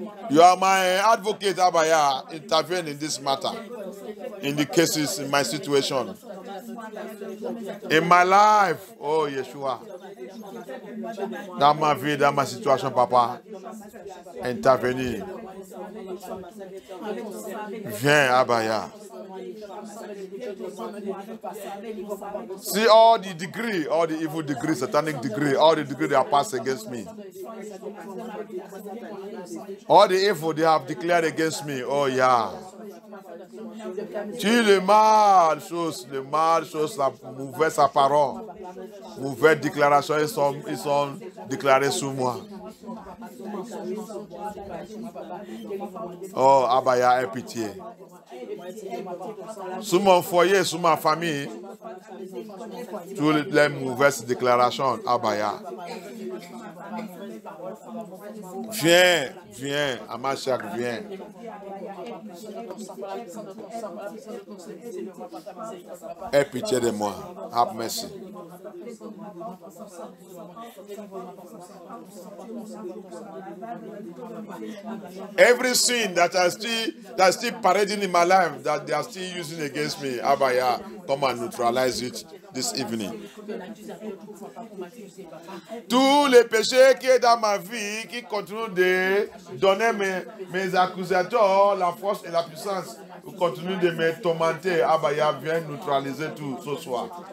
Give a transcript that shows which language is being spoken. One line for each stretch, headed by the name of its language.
English: You are my advocate, Abaya. Intervene in this matter. In the cases, in my situation. In my life. Oh, Yeshua.
French: Dans ma vie, dans ma situation, Papa. Intervenir. Viens, Abaya.
English: See all the degree, all the evil degree, satanic degree, all the degree they have passed against me. All the evil they have declared against me. Oh yeah.
French: Tu le mal chose, la mauvaise parole, mauvaise déclaration, ils sont déclarés sur moi. Oh Abaya, aie pitié. Sur mon foyer, sur ma famille, toutes les mauvaises déclarations, Abaya. Viens, viens, HaMashiach, viens. Aie pitié de moi.
English: Have mercy. Every sin that I still parading in my life, that they are still using against me, Abaya, come and neutralize it this evening.
French: Tous les péchés qui sont dans ma vie, qui continuent de donner mes accusateurs la force et la puissance, continuent de me tourmenter, Abaya, viens neutraliser tout ce soir.